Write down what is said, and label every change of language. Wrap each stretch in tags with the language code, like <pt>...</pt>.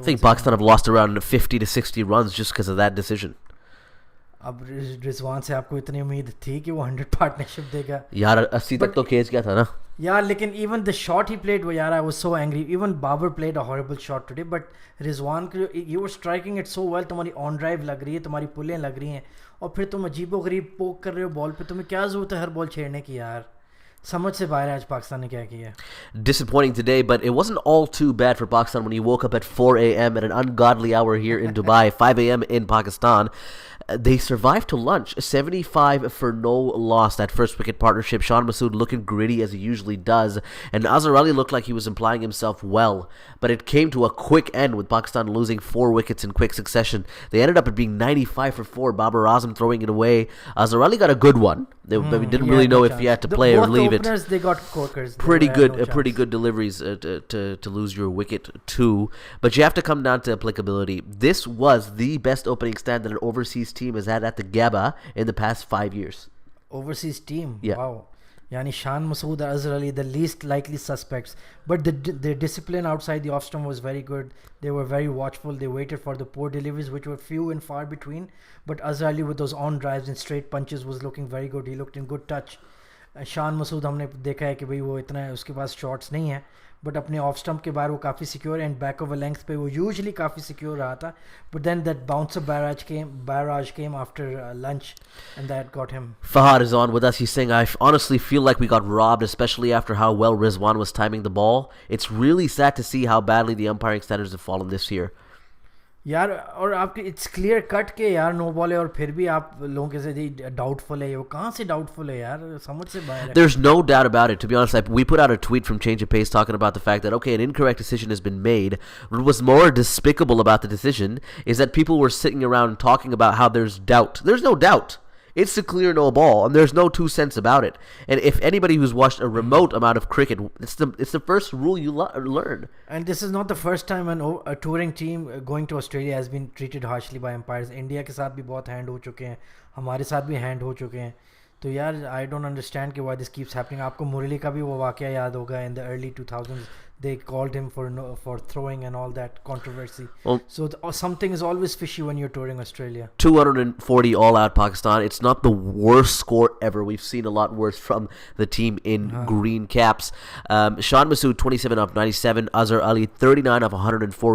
<en>I think Pakistan have lost around 50 to 60 runs just because of that decision.</en> <hi>अब रिजवान से आपको इतनी उम्मीद थी कि वो 100 पार्टनरशिप देगा यार 80 तक तो खींच गया था ना यार, लेकिन</hi> <en>even the shot he played,</en> <hi>वो यार</hi> <en>I was so angry. Even Babar played a horrible shot today, but Rizwan you were striking it so well.</en> <hi>तुम्हारी ऑन ड्राइव लग रही है, तुम्हारी पुलें लग रही हैं, और फिर तुम अजीबोगरीब पोक कर रहे हो बॉल पे. तुम्हें क्या जरूरत है हर बॉल छेड़ने की यार? समझ से बाहर है आज पाकिस्तान ने क्या किया.</hi> <en>Disappointing today, but it wasn't all too bad for Pakistan when he woke up at 4 a.m. at an ungodly hour here in Dubai, 5 a.m. in Pakistan. They survived to lunch, 75 for no loss. That first wicket partnership, Sean Masood looking gritty as he usually does, and Azhar Ali looked like he was implying himself well, but it came to a quick end with Pakistan losing 4 wickets in quick succession. They ended up at being 95 for 4, Babar Azam throwing it away. Azhar Ali got a good one. They didn't really know if he had to play or leave it. They got corkers. Pretty good deliveries to lose your wicket too, but you have to come down to applicability. This was the best opening stand that an overseas team has had at the Gabba in the past 5 years. Overseas team? Yeah. Wow. Yani Shan Masood, Azhar Ali, the least likely suspects. But the discipline outside the off stump was very good. They were very watchful. They waited for the poor deliveries, which were few and far between. But Azhar Ali with those on drives and straight punches was looking very good. He looked in good touch.</en> <hi>Shan Masood हमने देखा है कि भाई वो इतना उसके पास shots नहीं है, बट अपने ऑफ स्टंप के बाहर वो काफ़ी secure and back over length पे वो यूजुअली काफ़ी सिक्योर रहा था.</hi> <en>But then that bouncer barrage came after lunch and that got him. Fahad is on with us. He's saying, I honestly feel like we got robbed, especially after how well Rizwan was timing the ball. It's really sad to see how badly the umpiring standards have fallen this year.</en> <hi>यार और आपके it's clear cut के यार no ball है और फिर भी आप लोगों के से डाउटफुल है, वो कहाँ से डाउटफुल है यार, समझ से बाहर है.</hi> <en>There's no doubt about it. To be honest, we put out a tweet from Change of Pace talking about the fact that, okay, an incorrect decision has been made. What was more despicable about the decision is that people were sitting around talking about how there's doubt. There's no doubt. It's a clear no ball, and there's no two cents about it. And if anybody who's watched a remote amount of cricket, it's the first rule you learn. And this is not the first time a touring team going to Australia has been treated harshly by umpires.</en> <hi>India के साथ भी बहुत hand हो चुके हैं, हमारे साथ भी हैंड हो चुके हैं. तो यार</hi> <en>I don't understand</en> <hi>कि</hi> <en>why this keeps happening.</en> <hi>आपको मुरली का भी वो वाकया याद होगा</hi> <en>in the early 2000s. They called him for throwing and all that controversy. Well, so something is always fishy when you're touring Australia. 240 all out Pakistan. It's not the worst score ever. We've seen a lot worse from the team in green caps. Shan Masood 27 of 97. Azhar Ali 39 of 104.</en>